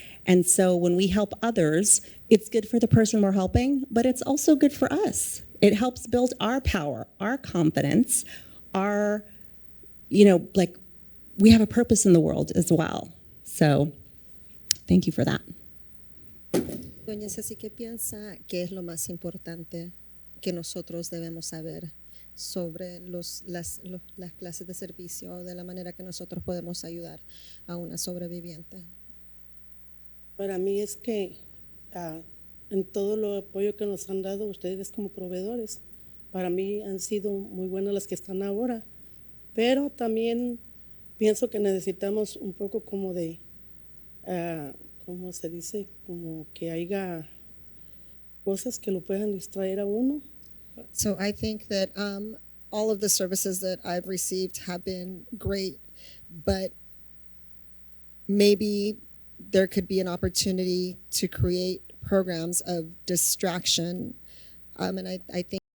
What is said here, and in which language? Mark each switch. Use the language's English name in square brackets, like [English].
[English] And so when we help others, it's good for the person we're helping, but it's also good for us. It helps build our power, our confidence, our, like we have a purpose in the world as well. So thank you for that. [Spanish] Doña Ceci, ¿qué piensa que es lo más importante que nosotros debemos saber sobre las clases de servicio, de la manera que nosotros podemos ayudar a una sobreviviente? Para mí es que en todo lo apoyo que nos han dado ustedes como proveedores, para mí han sido muy buenas las que están ahora, pero también pienso que necesitamos un poco como de, ¿cómo se dice? Como que haya cosas que lo puedan distraer a uno. [English] So I think that all of the services that I've received have been great, but maybe there could be an opportunity to create programs of distraction. And I think